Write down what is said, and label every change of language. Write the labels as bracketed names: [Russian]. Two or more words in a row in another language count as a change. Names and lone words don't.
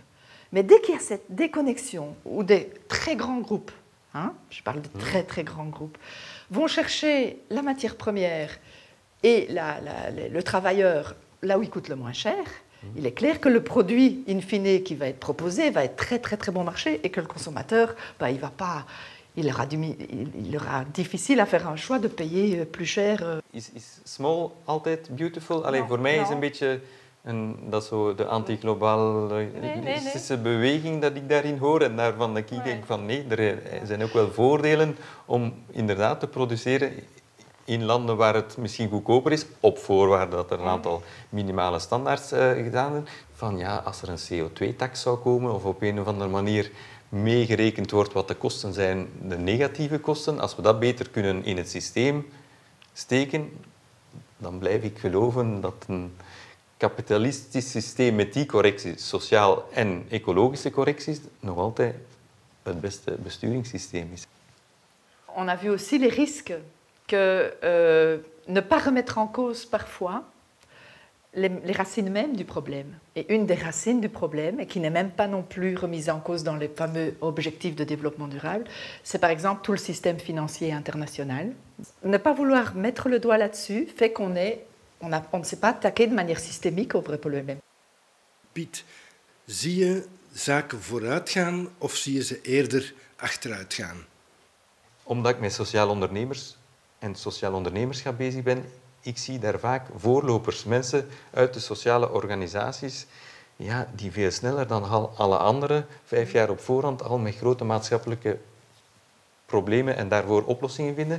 [French] Mais dès qu'il y a cette déconnexion, ou des très grands groupes, hein, je parle de très très grands groupes, vont chercher la matière première et le travailleur là où il coûte le moins cher, il est clair que le produit in fine qui va être proposé va être très très très bon marché et que le consommateur, il aura difficile à faire un choix de payer plus cher. [Dutch] Is small altijd beautiful? Allee, voor mij is een beetje dat zo de anti-globalistische beweging dat ik daarin hoor. En daarvan denk ik van nee, er zijn ook wel voordelen om inderdaad te produceren in landen waar het misschien goedkoper is, op voorwaarde dat er een aantal minimale standaards gedaan zijn. Van ja, als er een CO2-tax zou komen of op een of andere manier meegerekend wordt wat de kosten zijn, de negatieve kosten, als we dat beter kunnen in het systeem steken, dan blijf ik geloven dat een kapitalistisch systeem met die correcties, sociaal en ecologische correcties, nog altijd het beste besturingssysteem is. [French] On a vu aussi les risques que ne pas remettre en cause parfois les racines mêmes du problème. Et une des racines du problème, et qui n'est même pas non plus remise en cause dans les fameux objectifs de développement durable, c'est par exemple tout le système financier international. Ne pas vouloir mettre le doigt là-dessus fait qu'on ne s'est pas attaqué de manière systémique au vrai problème. [Dutch] Piet, zie je zaken vooruit gaan of zie je ze eerder achteruit gaan? Omdat ik met sociaal ondernemers en sociaal ondernemerschap bezig ben, ik zie daar vaak voorlopers, mensen uit de sociale organisaties, ja, die veel sneller dan alle anderen 5 jaar op voorhand al met grote maatschappelijke problemen en daarvoor oplossingen vinden.